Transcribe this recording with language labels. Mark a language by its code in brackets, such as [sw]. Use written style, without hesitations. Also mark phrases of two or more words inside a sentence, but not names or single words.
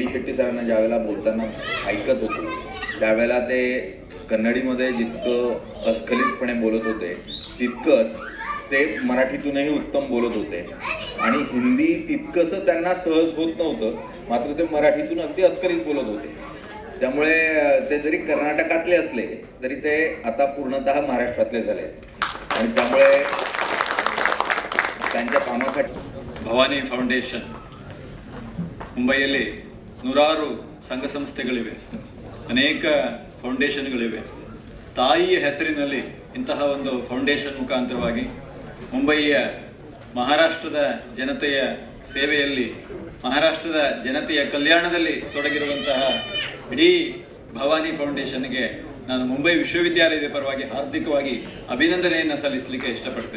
[mr] शेट्टी सरांना ज्यावेळेला बोलताना ऐकत होतो त्यावेळेला ते कन्नडीमध्ये जितकं अस्खलितपणे बोलत होते तितकंच ते मराठीतूनही उत्तम बोलत होते आणि हिंदी तितकंसं त्यांना सहज होत नव्हतं, मात्र ते मराठीतून अगदी अस्खलित बोलत होते. त्यामुळे ते जरी कर्नाटकातले असले तरी ते आता पूर्णतः महाराष्ट्रातले झाले आणि त्यामुळे त्यांच्या ಕಾಮಕಟ್ಟಿ [kn] ಭವಾನಿ ಫೌಂಡೇಶನ್ ಮುಂಬೈಯಲ್ಲಿ ನೂರಾರು ಸಂಘ ಸಂಸ್ಥೆಗಳಿವೆ, ಅನೇಕ ಫೌಂಡೇಶನ್ಗಳಿವೆ. ತಾಯಿಯ ಹೆಸರಿನಲ್ಲಿ ಇಂತಹ ಒಂದು ಫೌಂಡೇಶನ್ ಮುಖಾಂತರವಾಗಿ ಮುಂಬಯಿಯ ಮಹಾರಾಷ್ಟ್ರದ ಜನತೆಯ ಸೇವೆಯಲ್ಲಿ, ಮಹಾರಾಷ್ಟ್ರದ ಜನತೆಯ ಕಲ್ಯಾಣದಲ್ಲಿ ತೊಡಗಿರುವಂತಹ ಇಡೀ ಭವಾನಿ ಫೌಂಡೇಶನ್ಗೆ ನಾನು ಮುಂಬೈ ವಿಶ್ವವಿದ್ಯಾಲಯದ ಪರವಾಗಿ ಹಾರ್ದಿಕವಾಗಿ ಅಭಿನಂದನೆಯನ್ನು ಸಲ್ಲಿಸಲಿಕ್ಕೆ ಇಷ್ಟಪಡ್ತೇನೆ.